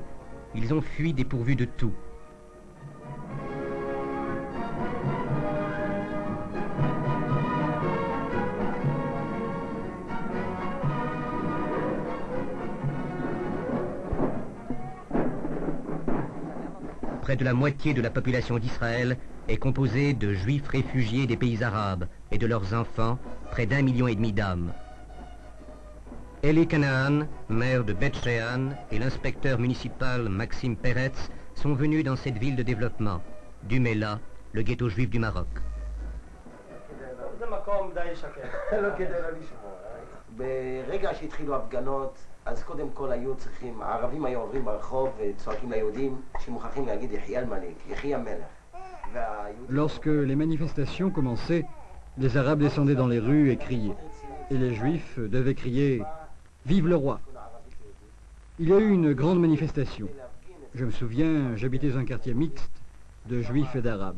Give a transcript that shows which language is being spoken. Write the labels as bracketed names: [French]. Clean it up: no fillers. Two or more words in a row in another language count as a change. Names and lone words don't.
[French] Ils ont fui dépourvus de tout. Près de la moitié de la population d'Israël est composée de juifs réfugiés des pays arabes et de leurs enfants, près d'1,5 million d'âmes. Eli Canaan, maire de Beth Shean, et l'inspecteur municipal Maxime Peretz sont venus dans cette ville de développement, Duméla, le ghetto juif du Maroc. [Hebrew] אז קודם כל היו צריכים, הערבים היו עוברים ברחוב וצועקים ליהודים שמוכרחים להגיד יחי המלך, יחי המלך. [French] Lorsque les manifestations commençaient, les Arabes descendaient dans les rues et criaient. Et les Juifs devaient crier « Vive le roi !» Il y a eu une grande manifestation. Je me souviens, j'habitais un quartier mixte de Juifs et d'Arabes.